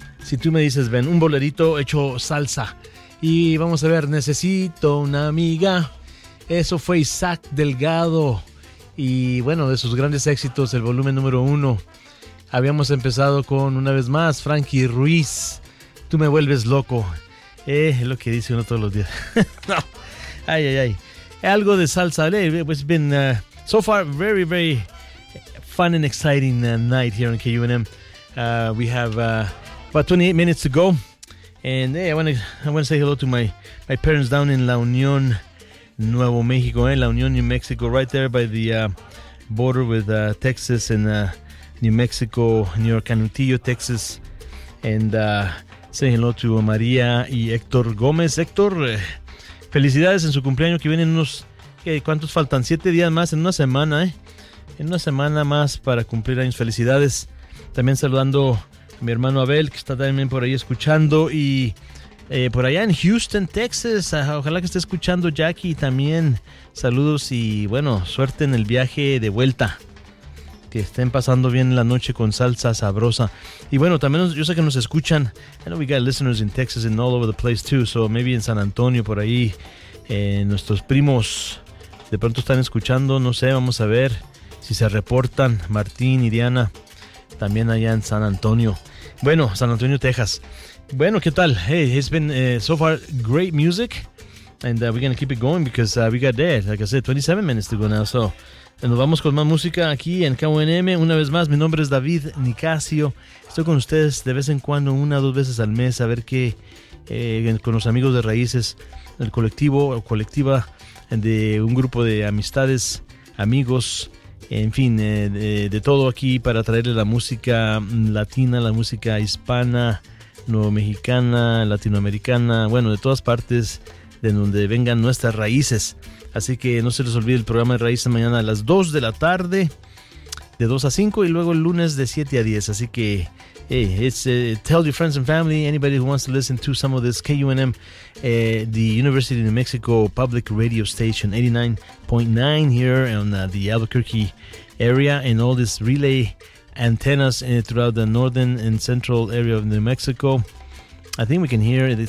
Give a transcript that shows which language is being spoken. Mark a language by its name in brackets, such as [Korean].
[Spanish] Si Tú Me Dices Ven, un bolerito hecho salsa. Y vamos a ver, Necesito Una Amiga. Eso fue Isaac Delgado. Y bueno, de sus grandes éxitos, el volumen número uno. Habíamos empezado con, una vez más, Frankie Ruiz, Tú Me Vuelves Loco. Es lo que dice uno todos los días. No. Ay, ay, ay. Algo de salsa. [English] It's been, so far, very, very fun and exciting night here on KUNM. We have about 28 minutes to go. And hey, I want to say hello to my parents down in La Unión, Nuevo México, La Unión, New Mexico, right there by the border with Texas and New Mexico, near Canutillo, Texas. And say hello to María y Héctor Gómez. [Spanish] Héctor, felicidades en su cumpleaños que vienen unos, ¿cuántos faltan? 7 días más, en una semana, en una semana más para cumplir años. Felicidades. También saludando mi hermano Abel, que está también por ahí escuchando, y por allá en Houston, Texas, ojalá que esté escuchando Jackie también. Saludos y bueno, suerte en el viaje de vuelta, que estén pasando bien la noche con Salsa Sabrosa. Y bueno, también yo sé que nos escuchan, [English] I know we got listeners in Texas and all over the place too, so maybe [Spanish] en San Antonio por ahí, nuestros primos de pronto están escuchando, no sé, vamos a ver si se reportan, Martín y Diana. También allá en San Antonio. Bueno, San Antonio, Texas. Bueno, ¿qué tal? [English] Hey, it's been so far great music. And we're going to keep it going because we got there. Like I said, 27 minutes to go now. [Spanish] So, nos vamos con más música aquí en KUNM. Una vez más, mi nombre es David Nicasio. Estoy con ustedes de vez en cuando, una o dos veces al mes, a ver qué con los amigos de raíces, el colectivo o colectiva de un grupo de amistades, amigos. En fin, de todo aquí para traerle la música latina, la música hispana, nuevo mexicana, latinoamericana, bueno, de todas partes de donde vengan nuestras raíces. Así que no se les olvide el programa de raíces mañana a las 2 de la tarde, de 2 a 5 y luego el lunes de 7 a 10. Así que, [English] hey, it's, tell your friends and family, anybody who wants to listen to some of this, KUNM, the University of New Mexico Public Radio Station, 89.9 here in the Albuquerque area, and all these relay antennas throughout the northern and central area of New Mexico. I think we can hear it.